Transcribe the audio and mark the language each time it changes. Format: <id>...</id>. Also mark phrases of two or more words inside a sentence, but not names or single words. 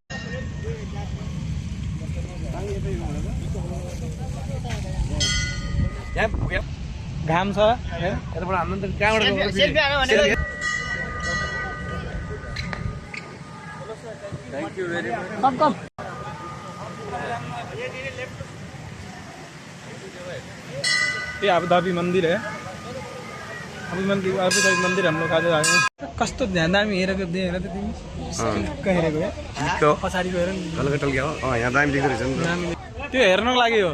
<ne>घाम छ यताबाट हाम्रो त कहाँबाट</ne> <en>thank you very much</en> <hi>ये अबू धाबी मंदिर है अबू धाबी मंदिर हम लोग आज आए हैं</hi> <ne>कस्तो ध्यान दामी हेरेको देखेर त तिमी कहाँ हेरेको है पछाडिको हेर नि गलगटल क्या हो यहाँ दामी देख्दै रहेछ नि त्यो हेर्नको लागि हो</ne>